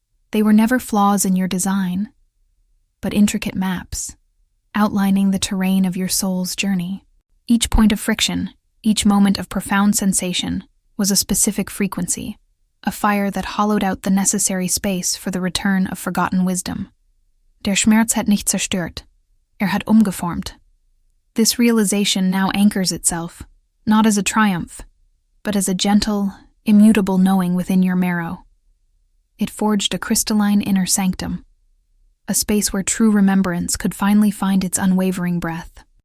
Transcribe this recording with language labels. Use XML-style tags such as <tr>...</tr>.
<en>They were never flaws in your design, but intricate maps, outlining the terrain of your soul's journey. Each point of friction, each moment of profound sensation, was a specific frequency, a fire that hollowed out the necessary space for the return of forgotten wisdom.</en> <de>Der Schmerz hat nicht zerstört, hat umgeformt.</de> <en>This realization now anchors itself, not as a triumph, but as a gentle, immutable knowing within your marrow. It forged a crystalline inner sanctum, a space where true remembrance could finally find its unwavering breath.</en>